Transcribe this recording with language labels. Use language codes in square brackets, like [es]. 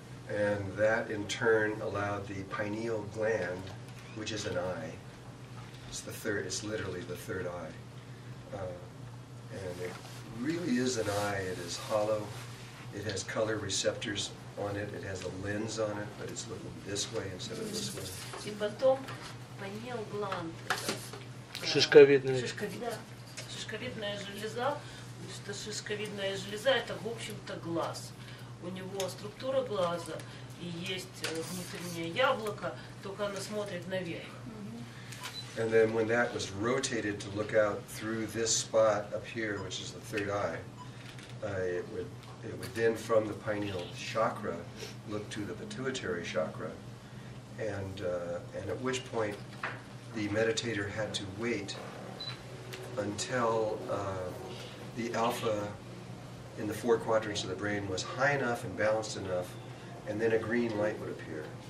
[en] And that in turn allowed the pineal gland, which is an eye. It's literally the third eye. And it really is an eye. It is hollow. It has color receptors on it. It has a lens on it, but it's looking this way instead of this way. [ru] И потом pineal gland. Шишковидная. Шишковидная железа. Что шишковидная железа это в общем-то глаз. У него структура глаза и есть внутреннее яблоко, только оно смотрит наверх. [en] And then when that was rotated to look out through this spot up here, which is the third eye, it would then from the pineal chakra look to the pituitary chakra, and at which point the meditator had to wait until the alpha in the 4 quadrants of the brain was high enough and balanced enough, and then a green light would appear.